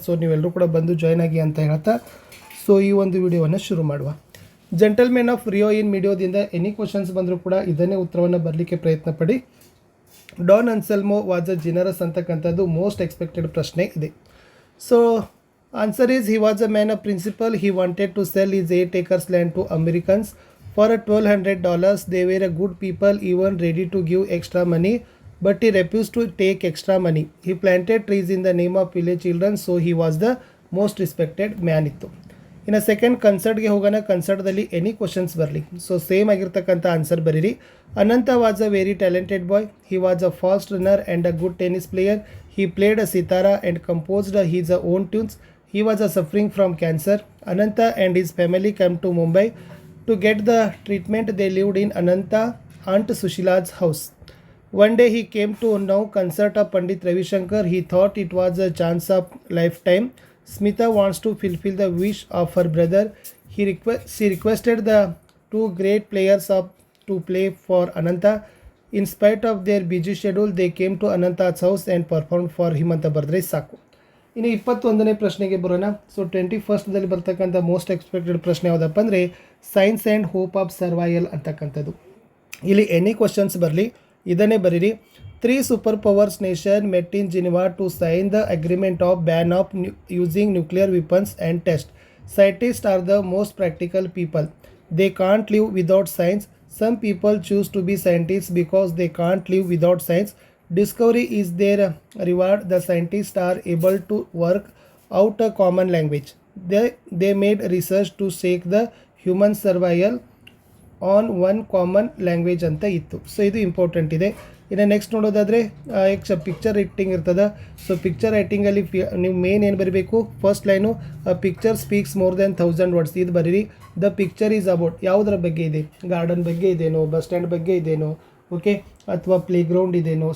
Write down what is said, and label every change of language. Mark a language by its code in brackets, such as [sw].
[kn] So ನೀವೆಲ್ಲರೂ ಕೂಡ ಬಂದು ಜಾಯ್ನ್ ಆಗಿ ಅಂತ ಹೇಳ್ತಾ ಸೊ ಈ ಒಂದು ವಿಡಿಯೋವನ್ನು ಶುರು ಮಾಡುವ. Gentlemen of Rio in ಮೀಡಿಯೋದಿಂದ any questions ಬಂದರೂ ಕೂಡ ಇದನ್ನೇ ಉತ್ತರವನ್ನು ಬರಲಿಕ್ಕೆ ಪ್ರಯತ್ನ ಪಡಿ. [en] Don Anselmo was a generous [kn] ಅಂತಕ್ಕಂಥದ್ದು [en] most expected [kn] ಪ್ರಶ್ನೆ ಇದೆ. [en] So answer is, he was a man of principle. He wanted to sell his 8 acres land to Americans for $1,200. They were a good people, even ready to give extra money, but he refused to take extra money. He planted trees in the name of village children, so he was the most respected man ಇತ್ತು. [kn] ಇನ್ನು second ಕನ್ಸರ್ಟ್ಗೆ ಹೋಗೋಣ. ಕನ್ಸರ್ಟ್ದಲ್ಲಿ any questions ಬರಲಿ. So same ಆಗಿರ್ತಕ್ಕಂಥ answer ಬರೀರಿ. [en] Ananta was a very talented boy. He was a fast runner and a good tennis player. He played a sitar and composed his own tunes. He was suffering from cancer. Ananta and his family came to Mumbai to get the treatment. They lived in Ananta Aunt Sushila's house. One day he came to know concert of Pandit Ravi Shankar. He thought it was a chance of lifetime. Smita wants to fulfill the wish of her brother. She requested the 2 great players to play for Ananta. In spite of their busy schedule, they came to Ananta's house and performed for him [kn] ಅಂತ ಬರೆದ್ರೆ ಸಾಕು. ಇನ್ನು 21ನೇ ಪ್ರಶ್ನೆಗೆ ಬರೋಣ. So 21ದಲ್ಲಿ ಬರ್ತಕ್ಕಂಥ most expected ಪ್ರಶ್ನೆ ಯಾವುದಪ್ಪ ಅಂದರೆ science and hope of survival ಅಂತಕ್ಕಂಥದ್ದು. ಇಲ್ಲಿ ಎನಿ ಕ್ವಶನ್ಸ್ ಬರಲಿ, ಇದನ್ನೇ ಬರೀರಿ. [en] 3 super powers nation met in Geneva to sign the agreement of ban of using nuclear weapons and test. Scientist are the most practical people. They can't live without science. Some people choose to be scientist because they can't live without science. Discovery is their reward. The scientists are able to work out a common language. They made research to shake the human survival on one common language [kn] ಅಂತ ಇತ್ತು. So ಇದು important ಇದೆ. ಇನ್ನು next ನೋಡೋದಾದರೆ picture writing ಇರ್ತದೆ. So picture ರೈಟಿಂಗಲ್ಲಿ ನೀವು main ಏನು ಬರೀಬೇಕು, first line [en] picture speaks more than 1000 words [kn] ಇದು ಬರೀರಿ. [en] the picture is about [kn] ಯಾವುದರ ಬಗ್ಗೆ ಇದೆ, ಗಾರ್ಡನ್ ಬಗ್ಗೆ ಇದೇನೋ, ಬಸ್ ಸ್ಟ್ಯಾಂಡ್ ಬಗ್ಗೆ ಇದೇನೋ, ಓಕೆ, ಅಥವಾ ಪ್ಲೇ ಗ್ರೌಂಡ್ ಇದೇನೋ.